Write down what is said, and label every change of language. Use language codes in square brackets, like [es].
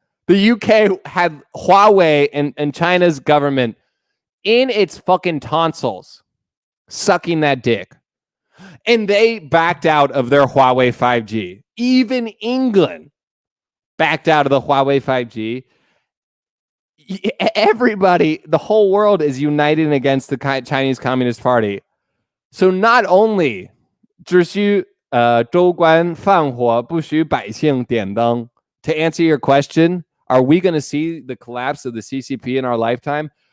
[en] The UK had Huawei and China's government in its fucking tonsils, sucking that dick. And they backed out of their Huawei 5G. Even England backed out of the Huawei 5G. Everybody, the whole world is uniting against the Chinese Communist Party. So not only [zh] 只需州官放火不许百姓点灯. [en] To answer your question, are we going to see the collapse of the CCP in our lifetime?